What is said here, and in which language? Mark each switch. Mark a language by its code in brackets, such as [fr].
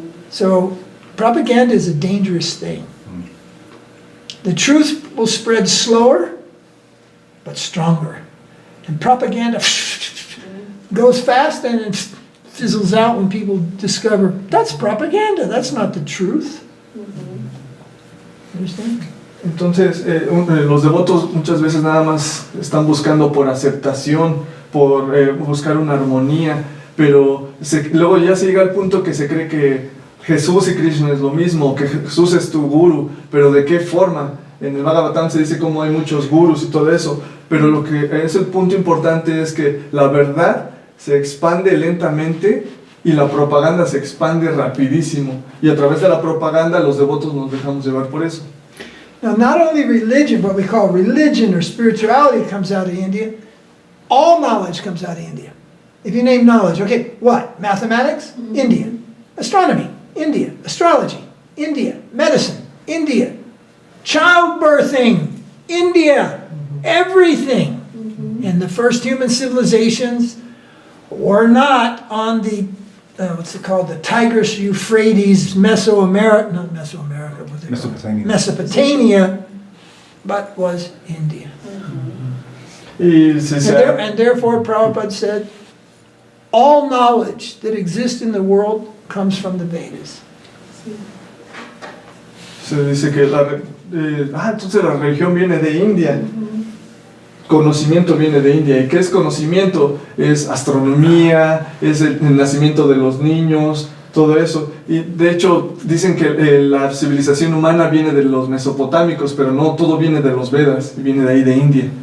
[en] So propaganda is a dangerous thing. The truth will spread slower, but stronger. And propaganda goes fast and it fizzles out when people discover that's propaganda, that's not the truth. Understand? [es] Entonces, los devotos muchas veces nada más están buscando por aceptación, por buscar una armonía, pero luego ya se llega al punto que se cree que Jesús y Krishna es lo mismo, que Jesús es tu guru, pero ¿de qué forma? En el Bhagavatam se dice cómo hay muchos gurus y todo eso, pero lo que es el punto importante es que la verdad se expande lentamente y la propaganda se expande rapidísimo, y a través de la propaganda los devotos nos dejamos llevar por eso. [en] Now, not only religion, what we call religion or spirituality comes out of India, all knowledge comes out of India. If you name knowledge, okay, what? Mathematics? India. Astronomy? India. Astrology? India. Medicine? India. Childbirthing? India. Everything. And the first human civilizations were not on the, what's it called, the Tigris, Euphrates, Mesoamerica, not Mesoamerica, what's it called? Mesopotamia. Mesopotamia, but was India. [es] Y se [en] And therefore, Prabhupada said, all knowledge that exists in the world comes from the Vedas. [es] se dice que entonces la religión viene de India. Conocimiento viene de India. ¿Y qué es conocimiento? Es astronomía, es el nacimiento de los niños, todo eso. Y de hecho dicen que la civilización humana viene de los mesopotámicos, pero no todo viene de los Vedas, viene de ahí de India.